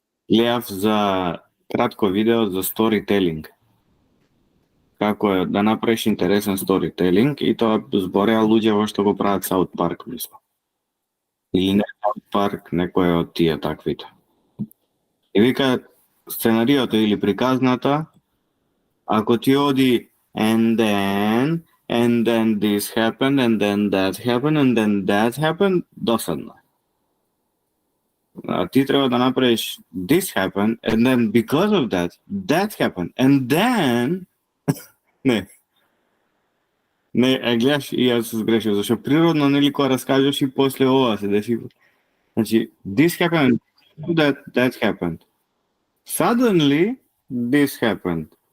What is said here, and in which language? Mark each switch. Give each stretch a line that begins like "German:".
Macedonian: Гледав за кратко видео за сторителинг. Како е да направиш интересен сторителинг и тоа збореа луѓе во што го прават Саут Парк, мислам. Или не Саут Парк, некој од тие таквите. И вика, сценариото или приказната, ако ти оди
English: and then this happened, and then that happened,
Macedonian: and then that happened, досадно. А ти треба да направиш
English: this happened, and then because of that, that happened, and then...
Macedonian: Не, гледаш, и јас се сгрешив, зашто природно, нели, кога раскажеш и после ова се деси.
English: Значи, this happened, that happened. Suddenly, this happened.